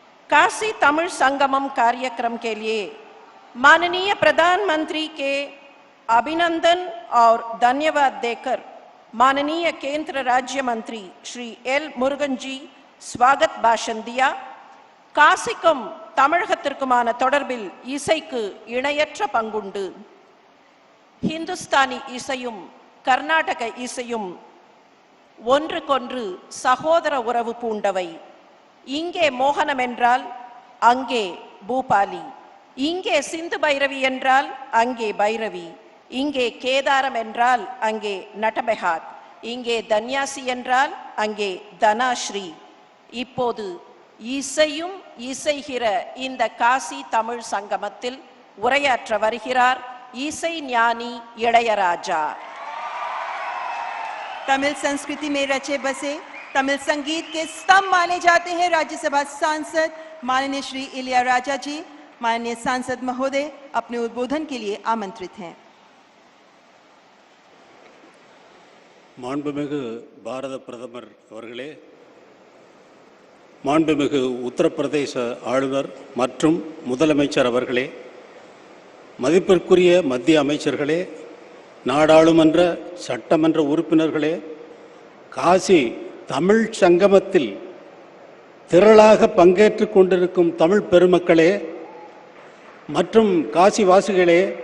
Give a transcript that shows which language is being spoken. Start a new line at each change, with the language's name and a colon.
Hindi: काशी तमिल संगमम कार्यक्रम के लिए माननीय प्रधानमंत्री के अभिनंदन और धन्यवाद देकर माननीय केंद्र राज्य मंत्री श्री एल मुरुगन जी स्वागत भाषण दिया।
Tamil: காசிக்கும் தமிழகத்திற்குமான தொடர்பில் இசைக்கு இணையற்ற பங்குண்டு. ஹிந்துஸ்தானி இசையும் கர்நாடக இசையும் ஒன்றுக்கொன்று சகோதர உறவு பூண்டவை. இங்கே மோகனம் என்றால் அங்கே பூபாலி, இங்கே சிந்து பைரவி என்றால் அங்கே பைரவி, இங்கே கேதாரம் என்றால் அங்கே நட்டபெஹாத், இங்கே தன்யாசி என்றால் அங்கே தனாஸ்ரீ. இப்போது இசையும் இசைகிற இந்த காசி தமிழ் சங்கமத்தில் உரையாற்ற வருகிறார் இசை ஞானி இளையராஜா.
Hindi: तमिल संस्कृति में रचे बसे तमिल संगीत के स्तंभ माने जाते हैं राज्यसभा सांसद माननीय श्री इलैयाराजा जी। माननीय सांसद महोदय अपने उद्बोधन के लिए आमंत्रित हैं।
Tamil: மாண்புமிகு பாரத பிரதமர் அவர்களே, மாண்புமிகு உத்தரப்பிரதேச ஆளுநர் மற்றும் முதலமைச்சர் அவர்களே, மதிப்பிற்குரிய மத்திய அமைச்சர்களே, நாடாளுமன்ற சட்டமன்ற உறுப்பினர்களே, காசி தமிழ் சங்கமத்தில் திரளாக பங்கேற்று கொண்டிருக்கும் தமிழ் பெருமக்களே மற்றும் காசிவாசிகளே,